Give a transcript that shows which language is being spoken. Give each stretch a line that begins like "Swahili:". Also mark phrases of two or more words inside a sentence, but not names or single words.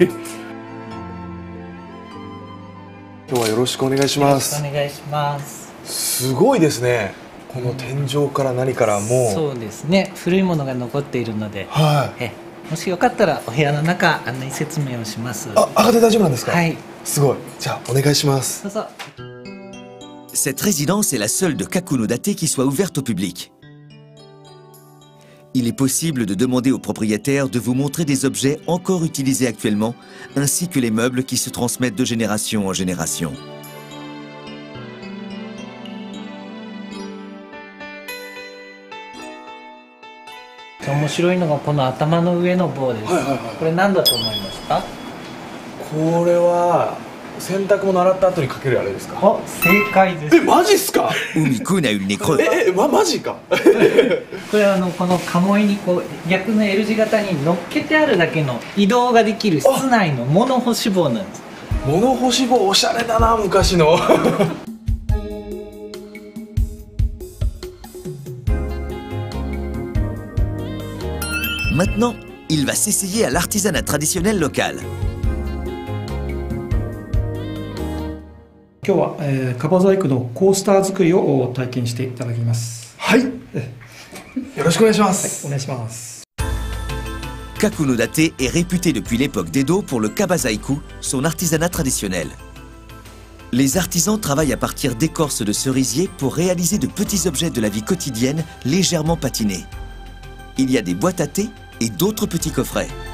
Japanese: 今日はよろしくお願いします。お願いします。すごいですね。この天井から何からもう。そうですね。古いものが残っているので、はい。もしよかったらお部屋の中案内説明をします。あ、上がって大丈夫なんですか。はい。すごい。じゃあお願いします。どうぞ。
French: Cette résidence est la seule de Kakunodate qui soit ouverte au public. Il est possible de demander au propriétaire de vous montrer des objets encore utilisés actuellement, ainsi que les meubles qui se transmettent de génération en génération.
Japanese: C'est 面白いのがこの頭の上の棒です。これ何だと思いますか？これは洗濯物洗った後にかけるあれですか？あ、正解です。マジっすか
French: Umi-kun a eu le nez creux.
Japanese: マジかこれはこの鴨居にこう逆の L 字型に乗っけてあるだけの移動ができる室内の物干し棒なんです。物干し棒おしゃれだな、昔の
French: Maintenant, il va s'essayer à l'artisanat traditionnel local.
Japanese: 今日は、樺細工のコースター作りを体験していただきます。はい。よろしくお願いします。お願いします。
French: Kakuno Date est réputé depuis l'époque d'Edo pour le kabazaiku, son artisanat traditionnel. Les artisans travaillent à partir d'écorces de cerisier pour réaliser de petits objets de la vie quotidienne légèrement patinés. Il y a des boîtes à thé et d'autres petits coffrets.